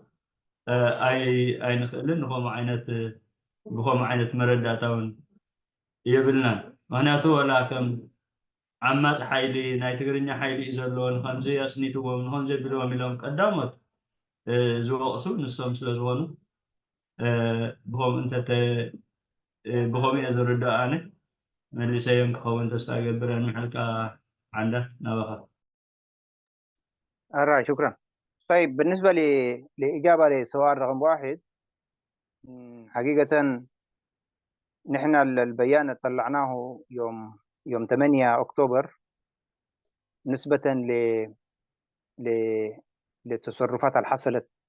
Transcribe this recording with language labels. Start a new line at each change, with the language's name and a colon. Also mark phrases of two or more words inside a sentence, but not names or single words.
Tigrinya: ኣይንኽእልን ብከምኡ ዓይነት መረዳእታ እውን የብልናን ምክንያቱ ወላ ከም ዓማፅ ሓይሊ ናይ ትግርኛ ሓይሊ እዩ ዘለዎ ንከምዚ ኣፅኒትዎም ንከምዚ ኣቢሎም ኢሎም ቀዳሞት ዝወቕሱ ንሶም ስለ ዝኾኑ ብከምኡ እየ ዝርዳእ ኣነ መሊሰዮም ክኸውን ተስፋ ይገብር ምሕልካ
Arabic: عندك نبخة شكرا. طيب بالنسبة لإجابة لسؤال رقم 1 حقيقة نحن البيان اللي طلعناه يوم 8 أكتوبر نسبة للتصرفات اللي حصلت